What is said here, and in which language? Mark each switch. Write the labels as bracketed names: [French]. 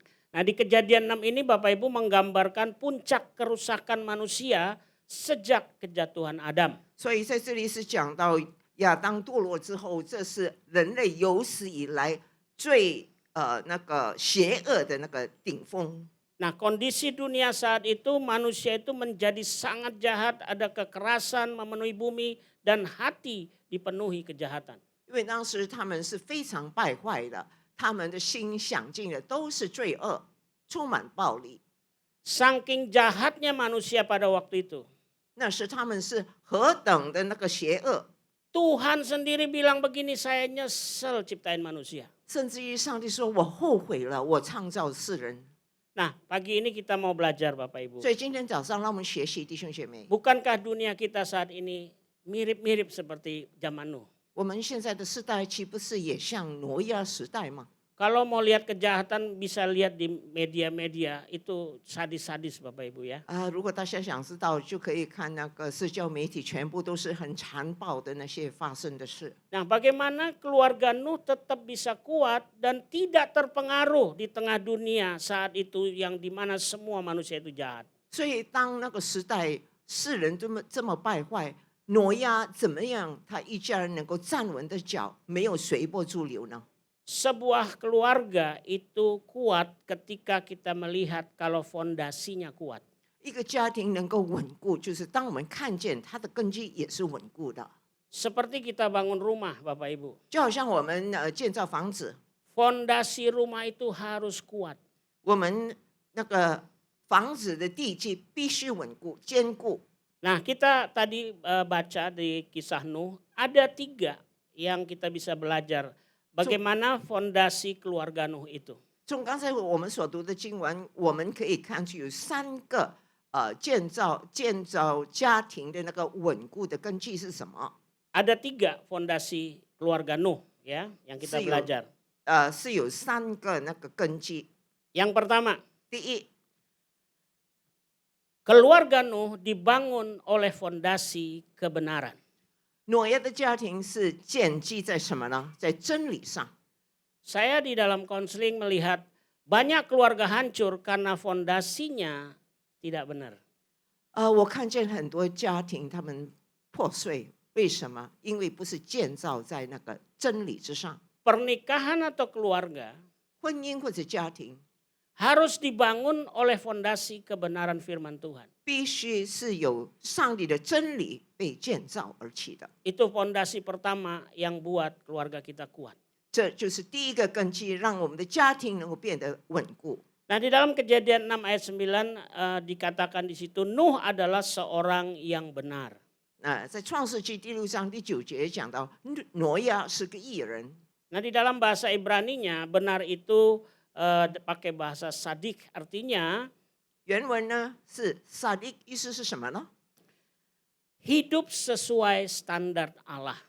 [Indonesian] Nah di Kejadian 6 ini Bapak Ibu menggambarkan puncak kerusakan manusia sejak kejatuhan Adam. [Chinese] 所以在这里是讲到亚当堕落之后，这是人类有史以来最那个邪恶的那个顶峰。 [Indonesian] Nah kondisi dunia saat itu manusia itu menjadi sangat jahat, ada kekerasan memenuhi bumi dan hati dipenuhi kejahatan. [Chinese] 因为当时他们是非常败坏的，他们的心想尽的都是罪恶，充满暴力。 [Indonesian] Saking jahatnya manusia pada waktu itu. [Chinese] 那时他们是何等的那个邪恶， [Indonesian] Tuhan sendiri bilang begini, saya nyesel ciptain manusia. [Chinese] 甚至于上帝说：“我后悔了，我创造世人。” [Indonesian] Nah pagi ini kita mau belajar Bapak Ibu. [Chinese] 所以今天早上，让我们学习弟兄姐妹， [Indonesian] Bukankah dunia kita saat ini mirip-mirip seperti zaman Nuh? [Chinese] 我们现在的时代岂不是也像挪亚时代吗？ [Indonesian] Kalau mau lihat kejahatan bisa lihat di media-media itu sadis-sadis Bapak Ibu ya. [Chinese] 如果大家想知道，就可以看那个社交媒体，全部都是很残暴的那些发生的事。 [Indonesian] Nah bagaimana keluarga Nuh tetap bisa kuat dan tidak terpengaruh di tengah dunia saat itu yang dimana semua manusia itu jahat. [Chinese] 所以当那个时代世人这么败坏，挪亚怎么样，他一家人能够站稳的脚，没有随波逐流呢？ [Indonesian] Sebuah keluarga itu kuat ketika kita melihat kalau fondasinya kuat. [Chinese] 一个家庭能够稳固，就是当我们看见它的根基也是稳固的， [Indonesian] Seperti kita bangun rumah Bapak Ibu. [Chinese] 就好像我们建造房子， [Indonesian] Fondasi rumah itu harus kuat. [Chinese] 我们那个房子的地基必须稳固坚固。 [Indonesian] Nah kita tadi baca di kisah Nuh ada 3 yang kita bisa belajar bagaimana fondasi keluarga Nuh itu. [Chinese] 从刚才我们所读的经文，我们可以看出有3个建造家庭的那个稳固的根基是什么？ [Indonesian] Ada 3 fondasi keluarga Nuh ya yang kita belajar. [Chinese] 是有3个那个根基。 [Indonesian] Yang pertama, [Chinese] 第一， [Indonesian] keluarga Nuh dibangun oleh fondasi kebenaran. [Chinese] 挪亚的家庭是建基在什么呢？在真理上。 [Indonesian] Saya di dalam konseling melihat Banyak keluarga hancur karena fondasinya tidak benar. [Chinese] 我看见很多家庭他们破碎，为什么？因为不是建造在那个真理之上。 [Indonesian] Pernikahan atau keluarga [Chinese] 婚姻或者家庭 [Indonesian] harus dibangun oleh fondasi kebenaran firman Tuhan. [Chinese] 必须是有上帝的真理被建造而起的， [Indonesian] Itu fondasi pertama yang buat keluarga kita kuat. [Chinese] 这就是第一个根基，让我们的家庭能够变得稳固。 [Indonesian] Nah di dalam Kejadian 6 ayat 9 dikatakan di situ Nuh adalah seorang yang benar. [Chinese] 在创世纪第6章第9节讲到，挪亚是个义人。 [Indonesian] Nah di dalam bahasa Ibraninya benar itu pakai bahasa sadik, artinya [Chinese] 原文呢是撒利，意思是什么呢？ [Indonesian] hidup sesuai standar Allah.